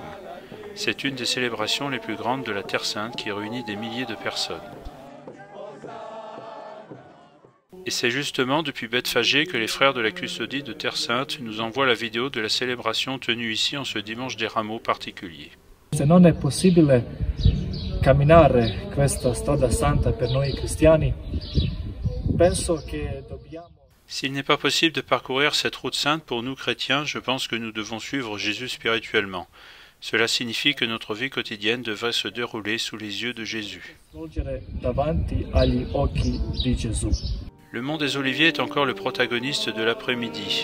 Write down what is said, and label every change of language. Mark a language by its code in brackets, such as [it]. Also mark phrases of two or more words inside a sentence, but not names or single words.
[fr] C'est une des célébrations les plus grandes de la Terre Sainte qui réunit des milliers de personnes. Et c'est justement depuis Bethphagée que les frères de la custodie de Terre Sainte nous envoient la vidéo de la célébration tenue ici en ce dimanche des Rameaux particulier. [it] Se non è possibile camminare questa strada santa per noi cristiani, penso che dobbiamo. [fr] S'il n'est pas possible de parcourir cette route sainte pour nous chrétiens, je pense que nous devons suivre Jésus spirituellement. Cela signifie que notre vie quotidienne devrait se dérouler sous les yeux de Jésus. Le mont des Oliviers est encore le protagoniste de l'après-midi.